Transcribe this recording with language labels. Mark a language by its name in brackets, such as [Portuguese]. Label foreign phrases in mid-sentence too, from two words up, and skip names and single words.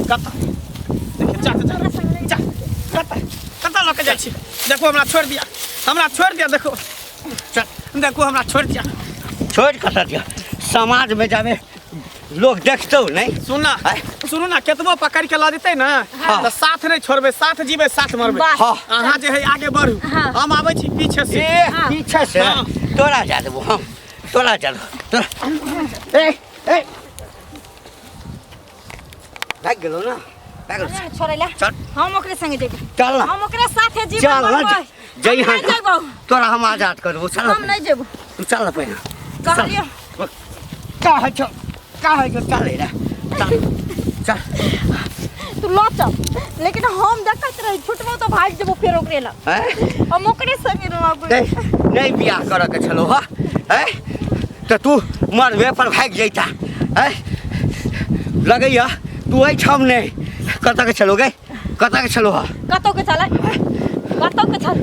[Maithili] कत्ता देखिए, जा जा जा, कत्ता लऽ के जाइ छी? देखो हमरा छोड़ दिया, हमरा छोड़ दिया। देखो चल, देखो हमरा छोड़ दिया। छोड़ कतऽ दिया? समाज में जाबे लोग देखतौ नहीं। सुनना सुनू ना, केतबो पकड़ के ला देते ना तो साथ नहीं छोड़बे, साथ जीवे साथ मरबे। बस। हाँ। अहाँ जे है आगे बढ़ू, हाँ। हम आबै छी पीछे से। ए पीछे से हाँ। तोरा जा देबो हम, तोरा जा देबो तोरा। ए भाग गेलो ना, भाग गेलो। नहीं छोड़ैला। चल। हम ओकरे संगे जेबो। चल ना, हम ओकरे साथे जीवन चल ना, मरबै। जई हम नहीं जेबो। तोरा हम आजाद करबो। चल हम नहीं जेबो। तू चल ना पहिने। कहलियो। का है छो, का है छो? चल रे चल चल। तू लौ चल, लेकिन हम देखत रही छुटबो तो भाग जेबो फेर ओकरे ला। हैं? हम ओकरे संगे रहबै। नहीं बियाह करऽ के छलो ह? हैं? तो तू मरबे पर भाग जैता। हैं? लगैया तू एहिठाम नहीं। कतऽ के छलो गे? कतऽ के छलो ह? कतौ के चलै? कतौ के चल?